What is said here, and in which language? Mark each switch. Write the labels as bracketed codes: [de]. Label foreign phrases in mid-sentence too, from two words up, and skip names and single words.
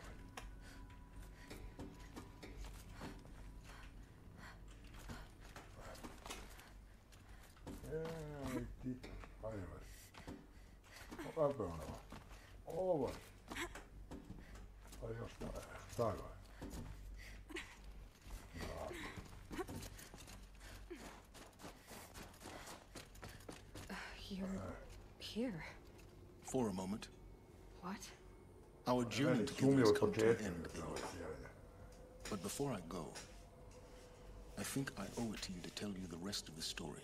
[sr] Ajde vas. Kako je ono? Ovo. Ajde još tako je. [en] You're here. For a moment. What? Our journey together has come to an end, Aloy. But before I go, I think I owe it to you to tell you the rest of the story.